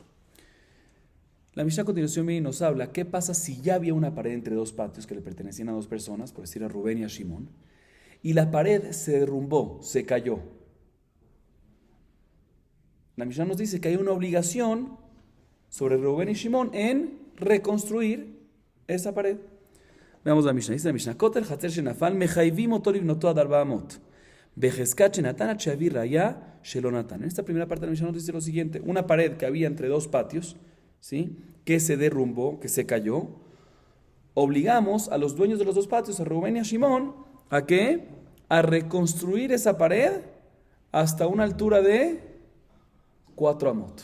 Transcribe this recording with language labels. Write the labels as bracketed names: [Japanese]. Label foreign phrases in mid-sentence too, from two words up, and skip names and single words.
[Spanish] La Mishnah a continuación viene y nos habla qué pasa si ya había una pared entre dos patios que le pertenecían a dos personas, por decir a Rubén y a Shimón, y la pared se derrumbó, se cayó. La Mishnah nos dice que hay una obligación sobre Rubén y Shimón en reconstruir esa pared. Veamos la Mishnah. [Hebrew] Dice la Mishnah: כותל חצר שנפל מחייבים אותו לבנותו עד ארבע אמות בחזקת שנתן עד שיביא ראיה שלא נתן. [Spanish] En esta primera parte de la Mishnah nos dice lo siguiente: una pared que había entre dos patios, ¿sí?, que se derrumbó, que se cayó. Obligamos a los dueños de los dos patios, a Rubén y a Shimón, ¿a qué? A reconstruir esa pared hasta una altura de 4 amot.